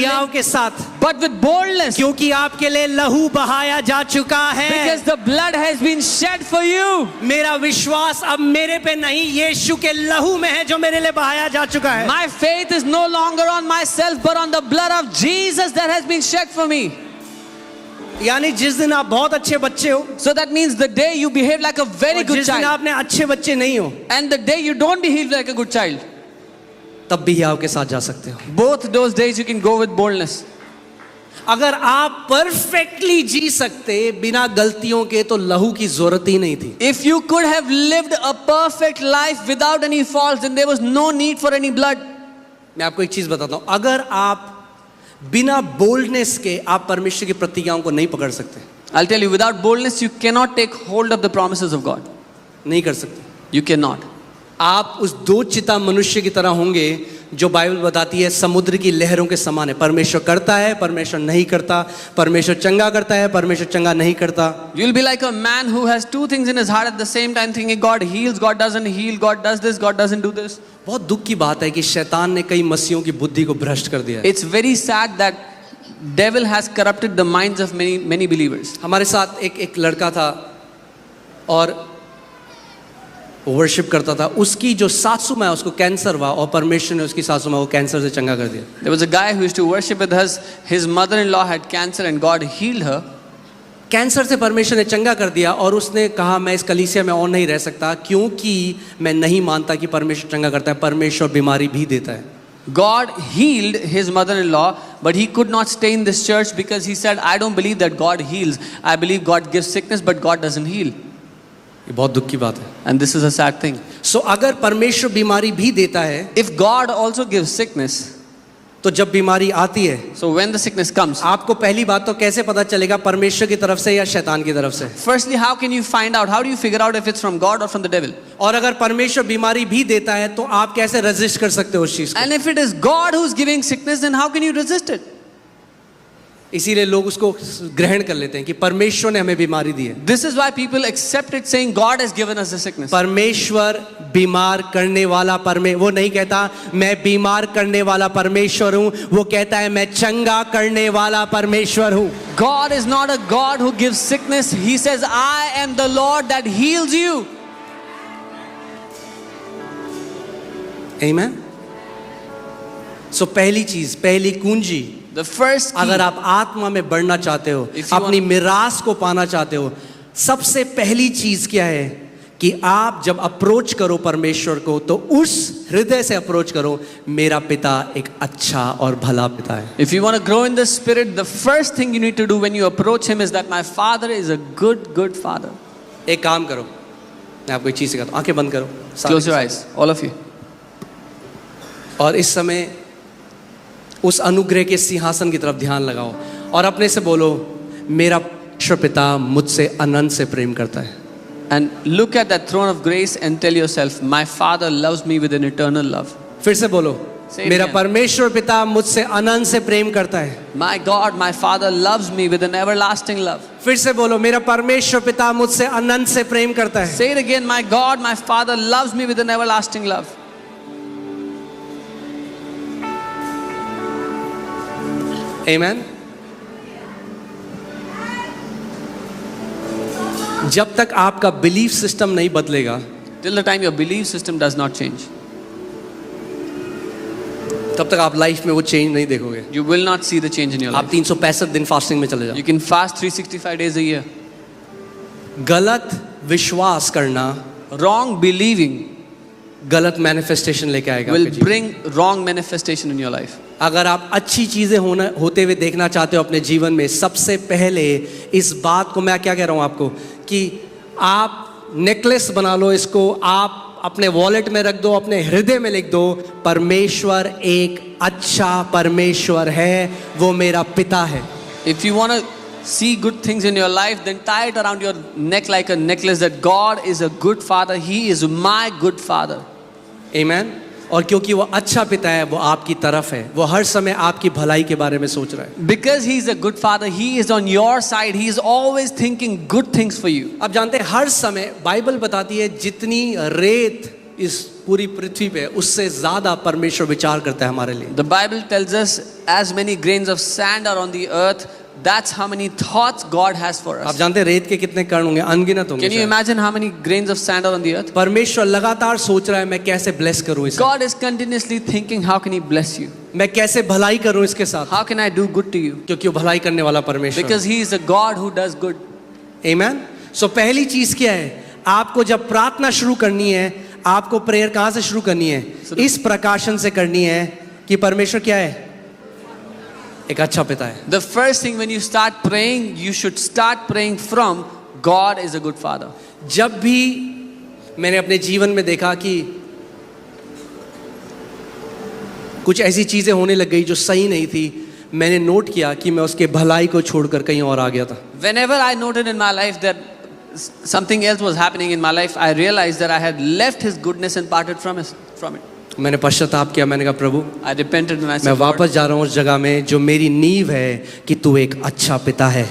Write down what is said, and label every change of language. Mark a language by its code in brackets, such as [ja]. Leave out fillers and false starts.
[hi] हियाव के साथ, [en] but with boldness. [hi] क्योंकि आपके लिए लहू बहाया जा चुका है। [en] Because the blood has been shed for you. [hi] मेरा विश्वास अब मेरे पे नहीं, यीशु के लहू में है जो मेरे लिए बहाया जा चुका है। [en] My faith is no longer on myself, but on the blood of Jesus that has been shed for me. [hi] यानी जिस दिन आप बहुत अच्छे बच्चे हो, [en] So that means the day you behave like a very [hi] और [en] good [hi] जिस दिन [en] child, [hi] आपने अच्छे बच्चे नहीं हो, [en] and the day you don't behave like a good child, [hi] तब भी हियाव के साथ जा सकते हो। [en] both those days you can go with boldness. [hi] अगर आप परफेक्टली जी सकते बिना गलतियों के, तो लहू की जरूरत ही नहीं थी। [en] If you could have lived a perfect life without any faults, then there was no need for any blood. [hi] मैं आपको एक चीज बताता हूं, अगर आप बिना बोल्डनेस के आप परमेश्वर की प्रतिज्ञाओं को नहीं पकड़ सकते, [en] I'll tell you, without boldness, you cannot take hold of the promises of God. [hi] नहीं कर सकते। [en] You cannot. [hi] आप उस दो चिता मनुष्य की तरह होंगे जो बाइबल बताती है समुद्र की लहरों के समान है। परमेश्वर करता है, परमेश्वर नहीं करता, परमेश्वर चंगा करता है, परमेश्वर चंगा नहीं करता। [en] You'll be like a man who has two things in his heart at the same time, thinking God heals, God doesn't heal, God does this, God doesn't do this. [hi] बहुत दुख की बात है कि शैतान ने कई मसीहों की बुद्धि को भ्रष्ट कर दिया है। [en] It's very sad that devil has corrupted the minds of many believers. [hi] हमारे साथ एक लड़का था और वर्शिप करता था, उसकी जो सासू माँ है उसको कैंसर हुआ और परमेश्वर ने उसकी सासू माँ को कैंसर से चंगा कर दिया। [en] There was a guy who used to worship with us. His mother-in-law had cancer and God healed her. [hi] Cancer से परमेश्वर ने चंगा कर दिया और उसने कहा मैं इस कलीसिया में और नहीं रह सकता क्योंकि मैं नहीं मानता कि परमेश्वर चंगा करता है, परमेश्वर बीमारी भी देता है। [en] God healed his mother-in-law, but he could not stay in this church because he said, I don't believe that God heals. I believe God gives sickness, but God doesn't heal. [hi] ये बहुत दुख की बात है। [en] And this is a sad thing. [hi] सो अगर परमेश्वर बीमारी भी देता है, [en] If God also gives sickness, [hi] तो जब बीमारी आती है, [en] so when the sickness comes, [hi] आपको पहली बात तो कैसे पता चलेगा परमेश्वर की तरफ से या शैतान की तरफ से? [en] firstly, how can you find out? How do you figure out if it's from God or from the devil? [hi] और अगर परमेश्वर बीमारी भी देता है तो आप कैसे रेजिस्ट कर सकते हो उस चीज को? [en] And if it is God who's giving sickness, then how can you resist it? [hi] इसीलिए लोग उसको ग्रहण कर लेते हैं कि परमेश्वर ने हमें बीमारी दी है। [en] This is why people accept it, saying God has given us the sickness. [hi] परमेश्वर बीमार करने वाला वो नहीं कहता मैं बीमार करने वाला परमेश्वर हूं, वो कहता है मैं चंगा करने वाला परमेश्वर हूं। [en] God is not a God who gives sickness. He says, I am the Lord that heals you. [hi] आमीन। सो पहली चीज, पहली कुंजी, [en] The first key, [hi] अगर आप आत्मा में बढ़ना चाहते हो, [en] If you [hi] अपनी [en] want- [hi] मिरास को पाना चाहते हो, सबसे पहली चीज क्या है कि आप जब अप्रोच करो परमेश्वर को तो उस हृदय से अप्रोच करो, मेरा पिता एक अच्छा और भला पिता है। [en] if you want to grow in the spirit, the first thing you need to do when you approach him is that my father is a good father. [hi] एक काम करो, मैं आपको एक चीज सिखाता हूं, आंखें बंद करो सारे [en] Close your [hi] के [en] eyes, all of you. [hi] सारे। और इस समय उस अनुग्रह के सिंहासन की तरफ ध्यान लगाओ और अपने से बोलो मेरा परमेश्वर पिता मुझसे अनंत से प्रेम करता है। [en] And look at that throne of grace and tell yourself, my father loves me with an eternal love. [hi] फिर से बोलो [en] Say it [hi] मेरा [en] again. [hi] परमेश्वर पिता मुझसे अनंत से प्रेम करता है। [en] My God, my father loves me with an everlasting love. [hi] फिर से बोलो मेरा परमेश्वर पिता मुझसे अनंत से प्रेम करता है। [en] Say it again, my God, my father loves me with an everlasting love. [hi] आमीन। जब तक आपका बिलीफ सिस्टम नहीं बदलेगा, [en] Till the time your belief system does not change, [hi] तब तक आप लाइफ में वो चेंज नहीं देखोगे। [en] you will not see the change in your [hi] आप [en] life. [hi] 365 दिन फास्टिंग में चले जाओ। [en] You can fast 365 days a year. [hi] गलत विश्वास करना [en] Wrong believing [hi] गलत मैनिफेस्टेशन लेके आएगा [en] will [hi] आपके जीवन में। [en] bring wrong manifestation in your life. [hi] अगर आप अच्छी चीजें होते हुए देखना चाहते हो अपने जीवन में, सबसे पहले इस बात को मैं क्या कह रहा हूं आपको कि आप नेकलेस बना लो इसको, आप अपने वॉलेट में रख दो, अपने हृदय में लिख दो, परमेश्वर एक अच्छा परमेश्वर है, वो मेरा पिता है। [en] If you want to see good things in your life, then tie it around your neck like a necklace that God is a good father. He is my good father. [hi] आमीन। और क्योंकि वो अच्छा पिता है, वो आपकी तरफ है, वो हर समय आपकी भलाई के बारे में सोच रहा है। [en] Because he is a good father, he is on your side. He is always thinking good things for you. [hi] आप जानते हैं हर समय बाइबल बताती है जितनी रेत इस पूरी पृथ्वी पे उससे ज्यादा परमेश्वर विचार करता है हमारे लिए। [en] The Bible tells us as many grains of sand are on the earth, that's how many thoughts God has for [hi] आप [en] us. [hi] जानते हैं रेत के कितने कण होंगे, अनगिनत होंगे। [en] Can you imagine how many grains of sand are on the earth? [hi] परमेश्वर लगातार सोच रहा है मैं कैसे ब्लेस करूं इसे, [en] God is continuously thinking, how can he bless you? [hi] मैं कैसे भलाई करूं इसके साथ, [en] How can I do good to you? [hi] क्योंकि वो भलाई करने वाला परमेश्वर [en] Because he is a God who does good. [hi] है। आमीन। सो पहली चीज क्या है, आपको जब प्रार्थना शुरू करनी है, आपको प्रेयर कहां से शुरू करनी है? इस प्रकाशन से करनी है कि परमेश्वर क्या है, एक अच्छा पिता है। [en] The first thing when you start praying, you should start praying from God is a good father. [hi] जब भी मैंने अपने जीवन में देखा कि कुछ ऐसी चीजें होने लग गई जो सही नहीं थी, मैंने नोट किया कि मैं उसके भलाई को छोड़कर कहीं और आ गया था। [en] Whenever I noted in my life that something else was happening in my life, I realized that I had left his goodness and parted from it. [hi] मैंने पश्चाताप किया, मैंने कहा प्रभु [en] I repented and I said, [hi] वापस [en] Lord, [hi] जा रहा हूँ उस जगह में जो मेरी नींव है कि तू एक अच्छा पिता है,